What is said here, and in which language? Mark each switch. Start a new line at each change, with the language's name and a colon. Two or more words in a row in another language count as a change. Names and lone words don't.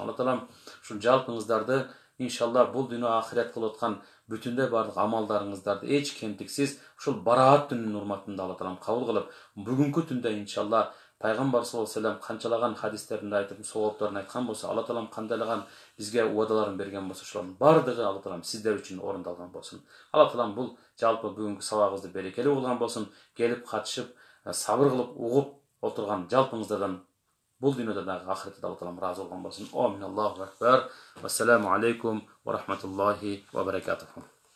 Kyrgyz: Алла таалам ушул жалпыңыздарды иншалла бул дүйнө ахирет кылып аткан бүтүндөй бардык амалдарыңыздарды эч кемтиксиз ушул бараат түнүнүн урматында Алла таалам кабыл кылып, бүгүнкү түндө иншалла Пайгамбар
Arabic: صلى الله عليه وسلم
Kyrgyz: канчалаган хадистеринде айтып, соолопторун айткан болсо, Алла таалам кандайлаган бизге уадаларын берген болсо, ошолордун бардыгы Алла таалам сиздер үчүн орундалган болсун. Алла таалам бул жалпы бүгүнкү сабагыбызды берекелүү кылган болсун. Келип катышып, сабыр кылып, угуп отурган жалпыңыздардан бул дүйнөдө дагы ахиретте Алла таалам ыраазы болгон болсун.
Arabic: آمين. الله أكبر. والسلام عليكم ورحمة الله وبركاته.